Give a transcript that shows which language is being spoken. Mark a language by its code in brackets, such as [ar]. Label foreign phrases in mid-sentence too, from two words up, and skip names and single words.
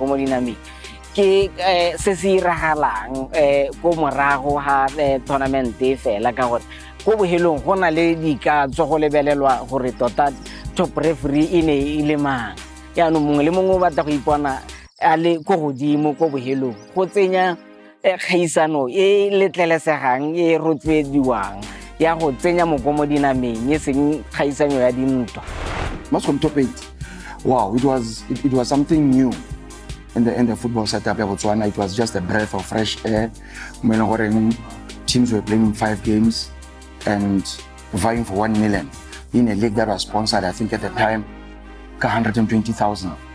[tn] go dinameng ke se se iragalang go morago ha tournament fela ka gore go bohelong go na le dikatso go lebelelwa gore tota [en] top referee [tn] e ne e le mang ya no mongwe le mongwe o batla go ipona a le go godimo go bohelong go tsenya kgaisano e letlelesegang e rotloediwang ya go tsenya mokomo dinameng e seng kgaisano ya dintwa. [en] Mascom Top8, wow, it was something new in the football setup of Botswana. It was just a breath of fresh air. When teams were playing 5 games and vying for 1 million in a league that was sponsored, I think at the time, 120,000.